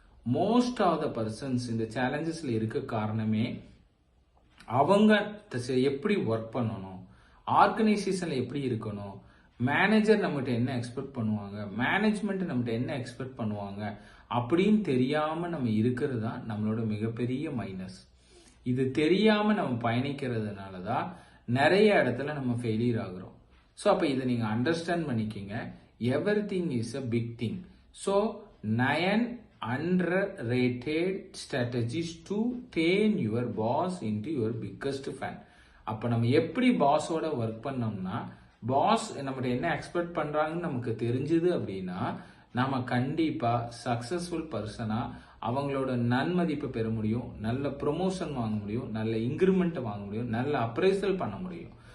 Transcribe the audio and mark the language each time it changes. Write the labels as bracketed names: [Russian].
[English] most of the persons [Tamil] இந்த சேலஞ்சஸ்ல இருக்க காரணமே அவங்க எப்படி ஒர்க் பண்ணணும், ஆர்கனைசேஷன்ல எப்படி இருக்கணும், மேனேஜர் நம்மகிட்ட என்ன எக்ஸ்பெக்ட் பண்ணுவாங்க, மேனேஜ்மெண்ட் நம்மகிட்ட என்ன எக்ஸ்பெக்ட் பண்ணுவாங்க அப்படின்னு தெரியாம நம்ம இருக்கிறது தான் நம்மளோட மிகப்பெரிய மைனஸ். இது தெரியாம நம்ம பயணிக்கிறதுனால தான் நிறைய இடத்துல நம்ம ஃபெயிலியர் ஆகுறோம். ஸோ அப்போ இதை நீங்க அண்டர்ஸ்டாண்ட் பண்ணிக்கிங்க. [English] Everything is a big thing. So 9 underrated strategies to turn your boss into your biggest fan. [Tamil] அப்ப நம்ம எப்படி பாஸோட ஒர்க் பண்ணோம்னா, பாஸ் நம்ம என்ன எக்ஸ்பெக்ட் பண்றாங்கன்னு நமக்கு தெரிஞ்சது அப்படின்னா, நாம கண்டிப்பா சக்சஸ்ஃபுல் பர்சனா அவங்களோட நன்மதிப்பை பெற முடியும், நல்ல ப்ரொமோஷன் வாங்க முடியும், நல்ல இன்கிரிமெண்ட் வாங்க முடியும், நல்ல அப்ரைசல் பண்ண முடியும்.